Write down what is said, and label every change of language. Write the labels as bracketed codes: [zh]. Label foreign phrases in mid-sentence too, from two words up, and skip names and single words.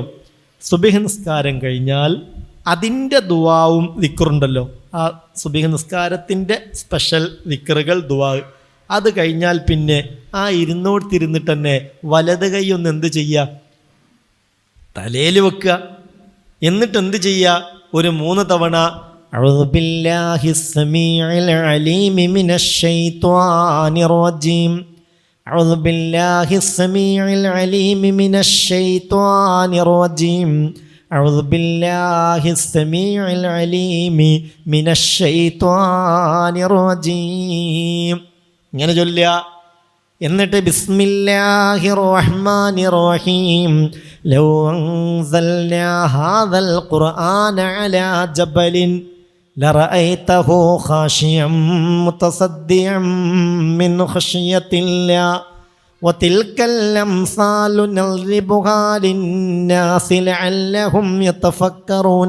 [ml] സുബഹി നിസ്കാരം കഴിഞ്ഞാൽ അതിൻ്റെ ദുആവും ദിക്റുണ്ടല്ലോ, ആ സുബഹി നിസ്കാരത്തിൻ്റെ സ്പെഷ്യൽ ദിക്റുകൾ ദുആ, അത് കഴിഞ്ഞാൽ പിന്നെ ആ ഇരുന്നോടത്തിരുന്നിട്ട് തന്നെ വലത് കൈ ഒന്ന് എന്ത് ചെയ്യുക? തലയിൽ വെക്കുക. എന്നിട്ട് എന്ത് ചെയ്യുക? ഒരു 3 തവണ [ar] أعوذ بالله السميع العليم من الشيطان الرجيم أعوذ بالله السميع العليم من الشيطان الرجيم أعوذ بالله السميع العليم من الشيطان الرجيم [ml] ഇങ്ങനെ ചൊല്ലുക. [ar] എന്നിട്ട് بسم الله الرحمن الرحيم لو أنزلنا هذا القرآن على جبل لرأيته خاشعا متصدعا من خشية الله وتلك الأمثال نضربها للناس لعلهم يتفكرون